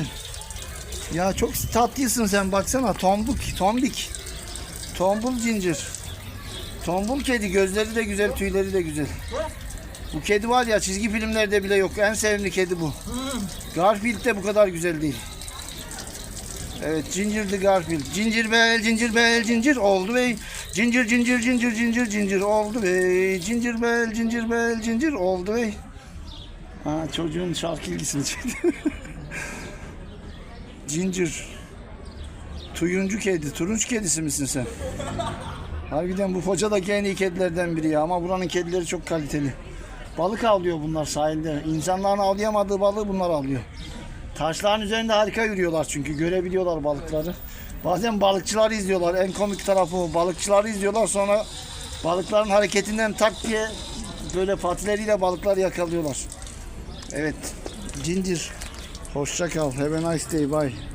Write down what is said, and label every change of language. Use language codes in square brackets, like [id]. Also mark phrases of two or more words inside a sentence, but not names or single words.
[tr] Ya çok tatlısın sen, baksana, tombik. Tombul cincir. Tombul kedi, gözleri de güzel, tüyleri de güzel. Bu kedi var ya, çizgi filmlerde bile yok. En sevimli kedi bu. Garfield de bu kadar güzel değil. Evet, [en] Ginger the Garfield. Ginger bell, ginger bell, [tr] ginger oldu ve ginger oldu ve [en] ginger bell, [tr] ginger oldu ve çocuğun şarkı ilgisini çekti. Ginger. Tuyuncu kedi, turunç kedisi misin sen? Harbiden bu Foça'daki en iyi kedilerden biri ya, ama buranın kedileri çok kaliteli. Balık avlıyor bunlar sahilde. İnsanların avlayamadığı balığı bunlar avlıyor. Taşların üzerinde harika yürüyorlar çünkü görebiliyorlar balıkları. Bazen balıkçıları izliyorlar. En komik tarafı o. Balıkçıları izliyorlar, sonra balıkların hareketinden tak diye böyle patileriyle balıkları yakalıyorlar. Evet. Ginger. Hoşça kal. [en] Have a nice day. Bye.